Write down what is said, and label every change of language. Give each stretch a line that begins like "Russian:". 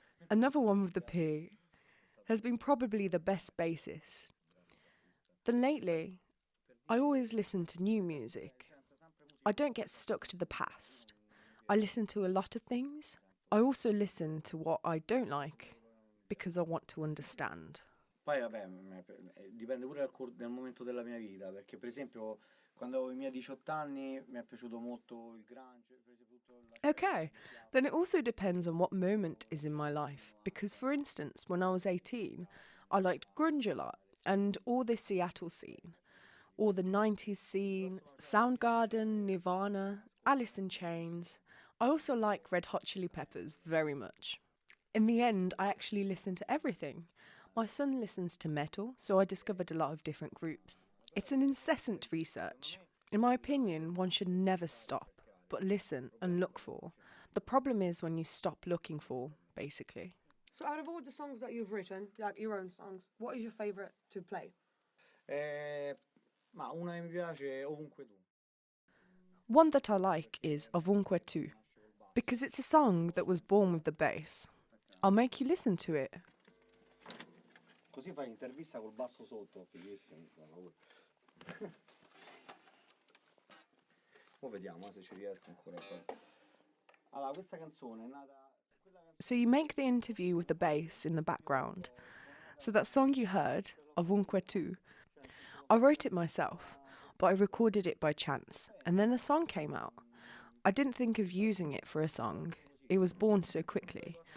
English: Another one with the P, has been probably the best bassist. Then lately, I always listen to new music. I don't get stuck to the past. I listen to a lot of things. I also listen to what I don't like because I want to understand.
Italian: Poi vabbè, dipende pure dal momento della mia vita, perché per esempio quando avevo i miei 18 anni mi è piaciuto molto il grunge.
English: Okay, then it also depends on what moment is in my life, because for instance, when I was 18, I liked grunge a lot and all the Seattle scene, all the 90s scene, Soundgarden, Nirvana, Alice in Chains. I also like Red Hot Chili Peppers very much. In the end, I actually listen to everything. My son listens to metal, so I discovered a lot of different groups. It's an incessant research. In my opinion, one should never stop, but listen and look for. The problem is when you stop looking for, basically. So out of all the songs that you've written, like your own songs, what is your favourite to play?
Italian: Ma una che mi piace Ovunque Tu.
English: One that I like is Ovunque Tu, because it's a song that was born with the bass. I'll make you listen to it.
Italian: Così fai l'intervista col basso sotto, fighissimo. Ora vediamo se ci riesco ancora. Allora, questa canzone è nata.
English: So you make the interview with the bass in the background. So that song you heard, Ovunque Tu, I wrote it myself, but I recorded it by chance, and then a song came out. I didn't think of using it for a song. It was born so quickly.